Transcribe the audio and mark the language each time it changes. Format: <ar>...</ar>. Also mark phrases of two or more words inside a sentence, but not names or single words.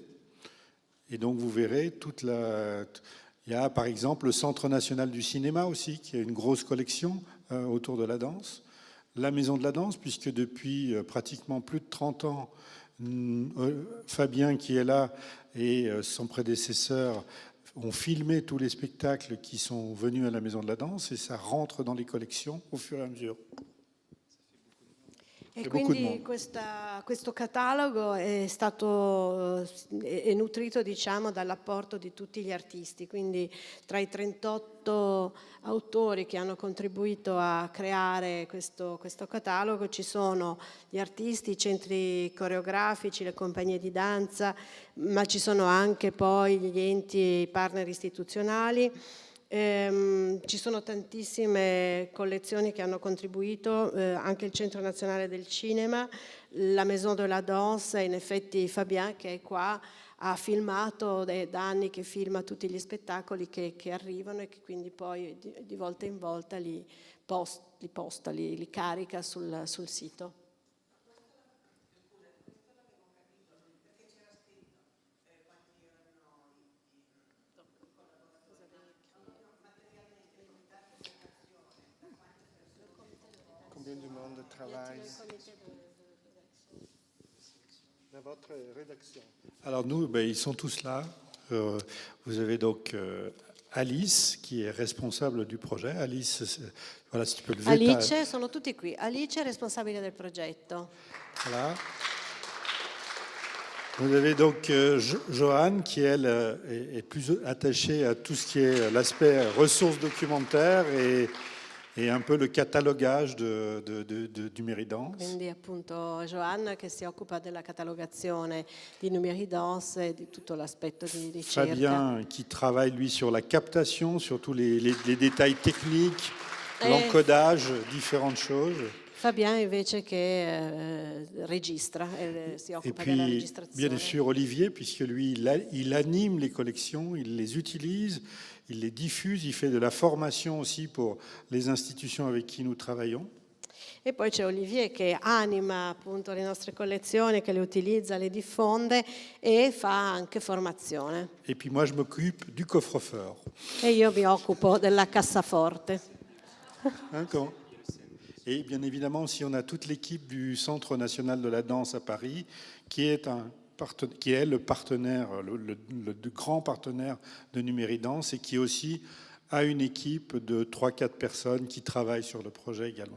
<fr>Et donc vous verrez il y a par exemple le Centre national du cinéma aussi, qui a une grosse collection autour de la danse. La Maison de la danse, puisque depuis pratiquement plus de 30 ans, Fabien qui est là et son prédécesseur ont filmé tous les spectacles qui sont venus à la Maison de la Danse et ça rentre dans les collections au fur et à mesure.</fr> <it>E quindi questo catalogo è nutrito, diciamo, dall'apporto di tutti gli artisti, quindi tra i 38 autori che hanno contribuito a creare questo catalogo ci sono gli artisti, i centri coreografici, le compagnie di danza, ma ci sono anche poi gli enti e i partner istituzionali. Ci sono tantissime collezioni che hanno contribuito, anche il Centro Nazionale del Cinema, la Maison de la Danse, in effetti Fabien che è qua ha filmato, è da anni che filma tutti gli spettacoli che arrivano e che quindi poi di volta in volta li carica sul sito.</it> <fr>Combien du monde travaille dans votre rédaction? Alors nous, ils sont tous là. Vous avez donc Alice qui est responsable du projet. Alice, voilà, si tu peux lever</fr> <it>Alice, sono tutti qui. Alice è responsabile del progetto.</it> <fr>Voilà. Vous avez donc Joanne qui, elle, est plus attachée à tout ce qui est l'aspect ressources documentaires et un peu le catalogage du Numeridance.</fr> <it>Quindi appunto Joanna che si occupa della catalogazione di Numeridance e di tutto l'aspetto di ricerca. Fabien qui travaille lui sur la captation, sur tous les détails techniques, l'encodage, différentes choses. Fabien invece che registra e si</it> <fr>Et</fr> <it>occupa della</it> <fr>puis,</fr> <it>registrazione.</it> <fr>bien sûr, Olivier, puisque lui, il anime les collections, il les utilise, il les diffuse, il fait de la formation aussi pour les institutions avec qui nous travaillons.</fr> <it>E poi c'è Olivier che anima appunto le nostre collezioni, che le utilizza, le diffonde e fa anche formazione.</it> <fr>Et puis moi, je m'occupe du coffre-fort.</fr> <it>E io mi occupo della cassaforte.</it> <fr>Hein, et bien évidemment, si on a toute l'équipe du Centre national de la danse à Paris, qui est le partenaire, le grand partenaire de Numéridance et qui aussi a une équipe de 3-4 personnes qui travaillent sur le projet également.</fr>